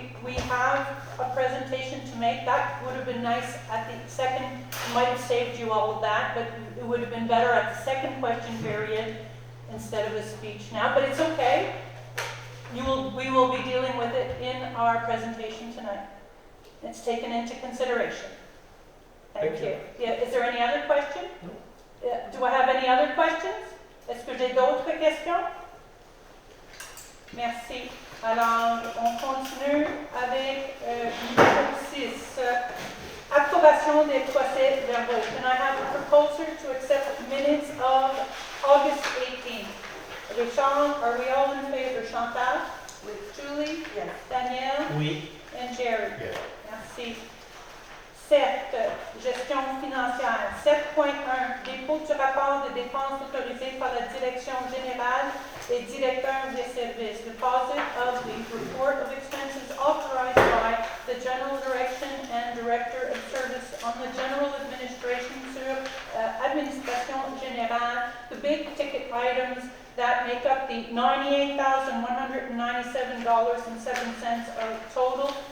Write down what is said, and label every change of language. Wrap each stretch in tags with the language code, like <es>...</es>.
<en>we have a presentation to make. That would have been nice at the second, might have saved you all of that, but it would have been better at the second question period instead of a speech now, but it's okay. We will be dealing with it in our presentation tonight. It's taken into consideration. Thank you. Yeah, is there any other question? No. Do I have any other questions?</en> <fr>Est-ce que j'ai d'autres questions? Merci. Alors, on continue avec numéro 6. Approbation des procès verbaux.</fr> <en>Can I have a proposer to accept minutes of August 18th? Richard, are we all in favor? Chantal? With Julie? Yes. Danielle?</en> <fr>Oui.</fr> <en>And Jerry? Yes.</en> <fr>Merci. 7. Gestion financière. 7.1. Dépôt du rapport de dépenses autorisé par la Direction générale et directeur des services.</fr> <en>Deposit of the report of expenses authorized by the General Direction and Director of Service on the General Administration</en> <fr>sur Administration Générale.</fr> <en>The big ticket items that make up the $98,197.07 of total.</en>